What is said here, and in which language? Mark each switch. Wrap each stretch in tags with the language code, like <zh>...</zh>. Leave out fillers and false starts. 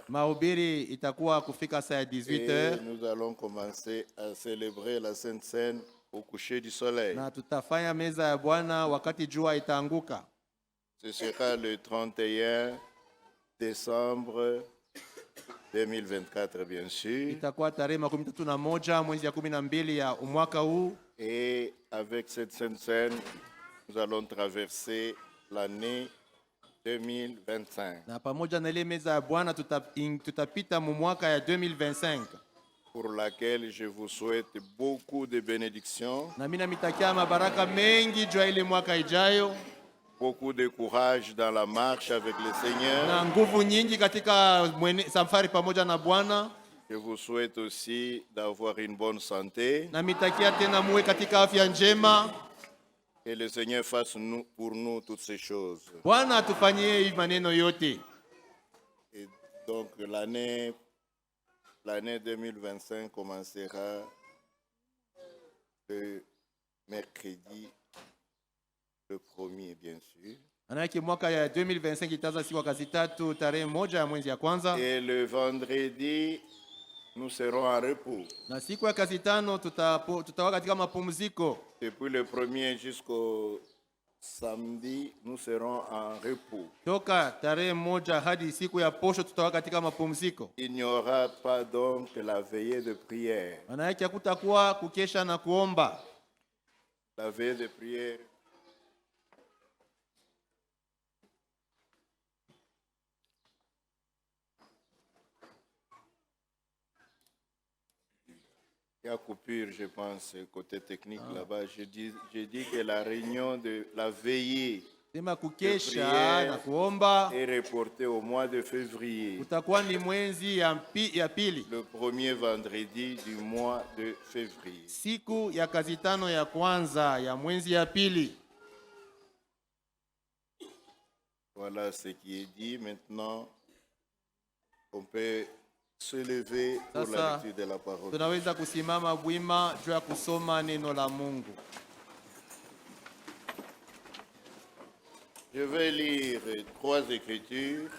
<sw>Mahubiri itakuwa kufika saa ya 18h.</sw> <fr>Et nous allons commencer à célébrer la Sainte Seine au coucher du soleil.</fr> <sw>Na tutafanya meza ya Bwana wakati jua itaanguka.</sw> <fr>Ce sera le 31 décembre 2024, bien sûr.</fr> <sw>Itakuwa tarehe 31 mwezi ya 12 ya mwaka huu.</sw> <fr>Et avec cette Sainte Seine, nous allons traverser l'année 2025.</fr> <sw>Na pamoja na ile meza ya Bwana tutapita mu mwaka ya 2025.</sw> <fr>Pour laquelle je vous souhaite beaucoup de bénédictions.</fr> <sw>Na mimi namitakia mabaraka mengi juu ya ile mwaka ijayo.</sw> <fr>Beaucoup de courage dans la marche avec le Seigneur.</fr> <sw>Na nguvu nyingi katika safari pamoja na Bwana.</sw> <fr>Je vous souhaite aussi d'avoir une bonne santé.</fr> <sw>Na mitakia tena muwe katika afya njema.</sw> <fr>Et le Seigneur fasse pour nous toutes ces choses.</fr> <sw>Bwana atufanyie maneno yote.</sw> <fr>Et donc l'année 2025 commencera le mercredi le 1er, bien sûr.</fr> <sw>Anaki mwaka ya 2025 itaanza siku kazi tatu tarehe 1 ya mwezi ya kwanza.</sw> <fr>Et le vendredi nous serons en repos.</fr> <sw>Na siku ya kazi tano tutakuwa katika mapumziko.</sw> <fr>Depuis le 1er jusqu'au samedi, nous serons en repos.</fr> <sw>Toka tarehe 1 hadi siku ya posho tutakuwa katika mapumziko.</sw> <fr>Il n'y aura pas donc la veillée de prière.</fr> <sw>Maana yake hakutakuwa kukesha na kuomba.</sw> <fr>La veillée de prière il y a coupure, je pense, côté technique là-bas. Je dis que la réunion de la veillée</fr> <sw>Sema kukesha na kuomba</sw> <fr>est reportée au mois de février.</fr> <sw>utakuwa ni mwezi ya pili.</sw> <fr>Le premier vendredi du mois de février.</fr> <sw>Siku ya kazi tano ya kwanza ya mwezi ya pili.</sw> <fr>Voilà ce qui est dit. Maintenant, on peut se lever pour la lecture de la parole.</fr> <sw>Tunaweza kusimama wima juu ya kusoma neno la Mungu.</sw> <fr>Je vais lire 3 écritures.</fr>